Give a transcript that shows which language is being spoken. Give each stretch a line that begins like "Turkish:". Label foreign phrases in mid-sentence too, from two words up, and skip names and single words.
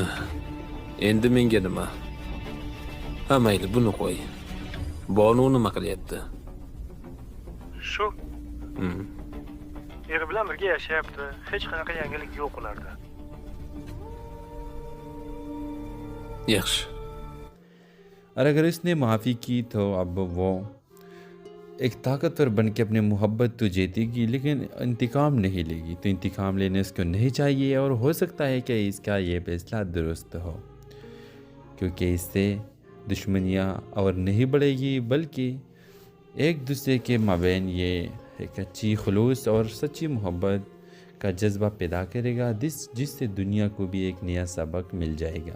Uzbek: Endi menga nima? Ha mayli, buni qo'y. Bonu nima qilyapti? Shu. Eri bilan birga yashayapti. Hech qanaqa yangilik yo'q ularda. Yaxshi.
Urdu: اور اگر اس نے معافی کی تو اب وہ ایک طاقتور بن کے اپنی محبت تو جیتے گی لیکن انتقام نہیں لے گی. تو انتقام لینے اس کو نہیں چاہیے اور ہو سکتا ہے کہ اس کا یہ فیصلہ درست ہو، کیونکہ اس سے دشمنیاں اور نہیں بڑھیں گی بلکہ ایک دوسرے کے مابین یہ ایک اچھی خلوص اور سچی محبت کا جذبہ پیدا کرے گا جس سے دنیا کو بھی ایک نیا سبق مل جائے گا.